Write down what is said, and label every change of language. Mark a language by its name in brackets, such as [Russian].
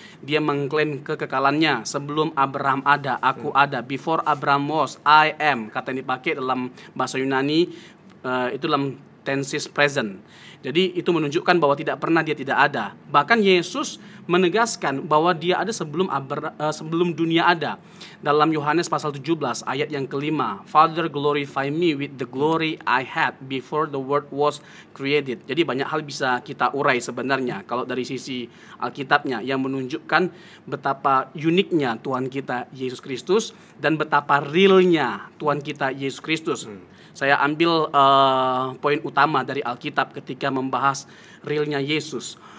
[Indonesian] Dia mengklaim kekekalannya, sebelum Abraham ada, aku ada. [English] Before Abraham was, I am. [Indonesian] Kata yang dipakai dalam bahasa Yunani itu dalam tenses present. Jadi itu menunjukkan bahwa tidak pernah dia tidak ada. Bahkan Yesus menegaskan bahwa dia ada sebelum dunia ada. Dalam Yohanes pasal 17 ayat yang kelima, [English] Father glorify me with the glory I had before the world was created. [Indonesian] Jadi banyak hal bisa kita urai sebenarnya kalau dari sisi Alkitabnya, yang menunjukkan betapa uniknya Tuhan kita Yesus Kristus dan betapa realnya Tuhan kita Yesus Kristus. Saya ambil poin utama dari Alkitab ketika membahas realnya Yesus.